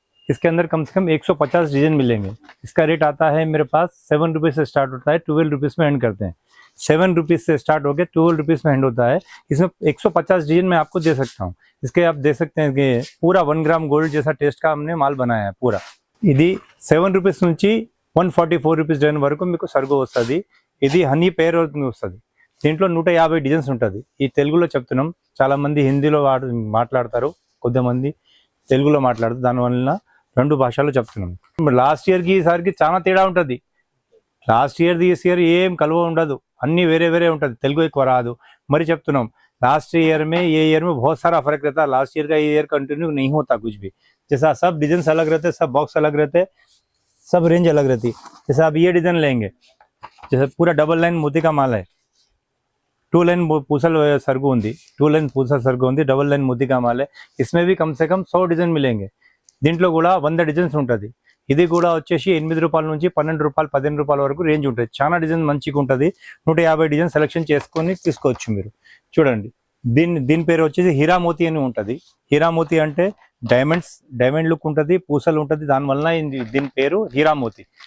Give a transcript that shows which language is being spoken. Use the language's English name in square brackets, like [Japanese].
[Hindi] इसके अंदर कम से कम 150 डिजाइन मिलेंगे। इसका रेट आता है मेरे पास 7 रुपीज़ से स्टार्ट होता है, 12 रुपीज़ में एंड करते हैं। 7 रुपीज़ से स्टार्ट होकर 12 रुपीज़ में एंड होता है। इसमें 150 डिजाइन मैं आपको दे सकता हूँ। इसके आप दे सकते हैं कि पूरा 1 ग्राम गोल्ड जैसा टेस्ट का हमने माल बनाया है पूरा। [Telugu] ఇది 7 రూపీస్ నుంచి 144 రూపీస్ డైన్ వరకు మీకు సరుకు వస్తుంది। ఇది హనీ పేర్ వస్తుంది। దీంట్లో 150 డిజైన్స్ ఉంటుంది। ఈ తెలుగులో చెప్తున్నాం, చాలా మంది హిందీలో మాట్లాడతారు, కొద్దిమంది తెలుగులో మాట్లాడతారు, దానివల్ల రెండు భాషల్లో చెప్తున్నాం। లాస్ట్ ఇయర్ కి ఈసారికి చాలా తేడా ఉంటుంది। లాస్ట్ ఇయర్ దిస్ ఇయర్ ఏం కలువ ఉండదు, అన్ని వేరే వేరే ఉంటుంది, తెలుగు ఎక్కువ రాదు మరి చెప్తున్నాం। [Hindi] लास्ट ईयर में ये ईयर में बहुत सारा फर्क रहता है। लास्ट ईयर का ये ईयर कंटिन्यू नहीं होता कुछ भी। जैसा सब डिजाइन अलग रहते, सब बॉक्स अलग रहते, सब रेंज अलग रहती। जैसे आप ये डिजाइन लेंगे, जैसे पूरा डबल लाइन मोती का माल है, [Telugu] 2 लाइन पूसल सरगु ఉంది, 2 लाइन పూసల సరుకు ఉంది, [Hindi] డబల్ లైన్ मोती का माल है। इसमें भी कम से कम 100 डिजाइन मिलेंगे। [Telugu] దీంట్లో కూడా 100 డిజైన్స్ ఉంటుంది। ఇది కూడా వచ్చేసి 8 రూపాయల నుంచి 12 రూపాయలు 15 రూపాయల వరకు రేంజ్ ఉంటుంది। చాలా డిజైన్ మంచిగా ఉంటుంది। 150 డిజైన్ సెలెక్షన్ చేసుకొని తీసుకోవచ్చు మీరు। చూడండి, దీని పేరు వచ్చేసి హీరా మోతి అని ఉంటుంది। హీరా మోతి అంటే డైమండ్ లుక్ ఉంటుంది, పూసలు ఉంటుంది, దానివల్ల దీని పేరు హీరా మోతి।